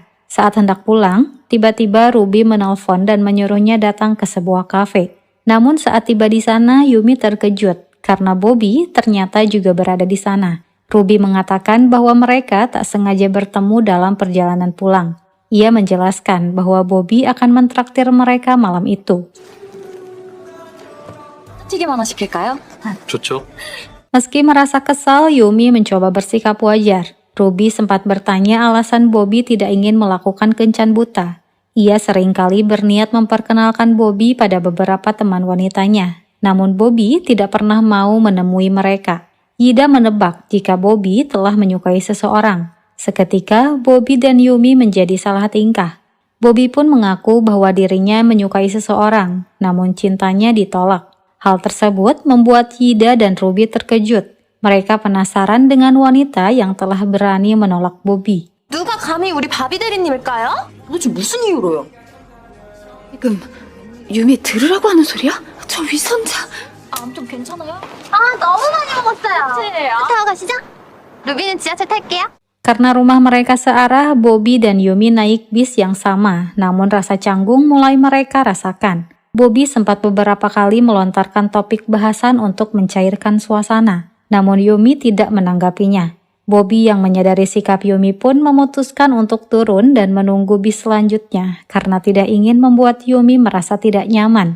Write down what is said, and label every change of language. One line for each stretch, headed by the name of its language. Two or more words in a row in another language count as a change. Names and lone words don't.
Indonesian: Saat hendak pulang, tiba-tiba Ruby menelpon dan menyuruhnya datang ke sebuah kafe. Namun saat tiba di sana, Yumi terkejut karena Bobby ternyata juga berada di sana. Ruby mengatakan bahwa mereka tak sengaja bertemu dalam perjalanan pulang. Ia menjelaskan bahwa Bobby akan mentraktir mereka malam itu.
Korean: 튀김 하나 시킬까요? 좋죠?
Indonesian: Meski merasa kesal, Yumi mencoba bersikap wajar. Ruby sempat bertanya alasan Bobby tidak ingin melakukan kencan buta. Ia seringkali berniat memperkenalkan Bobby pada beberapa teman wanitanya. Namun Bobby tidak pernah mau menemui mereka. Yida menebak jika Bobby telah menyukai seseorang. Seketika, Bobby dan Yumi menjadi salah tingkah. Bobby pun mengaku bahwa dirinya menyukai seseorang, namun cintanya ditolak. Hal tersebut membuat Yida dan Ruby terkejut. Mereka penasaran dengan wanita yang telah berani menolak Bobby.
Korean: 누가 감히 우리 바비 대리님일까요? 도대체 무슨 이유로요? 지금 유미 들으라고 하는 소리야? 저 위선자. 좀 괜찮아요? 너무 많이 먹었어요. 타고 가시죠. 루비는 지하철 탈게요.
Indonesian: Karena rumah mereka searah, Bobby dan Yumi naik bis yang sama, namun rasa canggung mulai mereka rasakan. Bobby sempat beberapa kali melontarkan topik bahasan untuk mencairkan suasana, namun Yumi tidak menanggapinya. Bobby yang menyadari sikap Yumi pun memutuskan untuk turun dan menunggu bis selanjutnya karena tidak ingin membuat Yumi merasa tidak nyaman.